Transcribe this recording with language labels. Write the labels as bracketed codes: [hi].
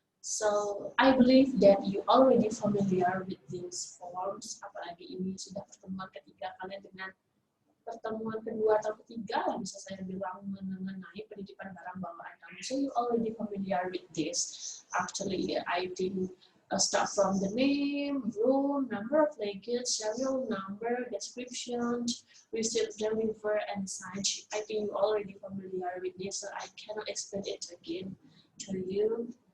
[en] So, I believe that you already familiar with these forms. [id] Apalagi ini sudah pertemuan ketiga kalian dengan pertemuan kedua atau ketiga lah bisa saya bilang mengenai penitipan barang bawaan kamu. [en] So, you already familiar with this. Actually, I think start from the name, room, number of luggage, serial number, description, receipt deliver, and such. I think you already familiar with this, so I cannot explain it again to you.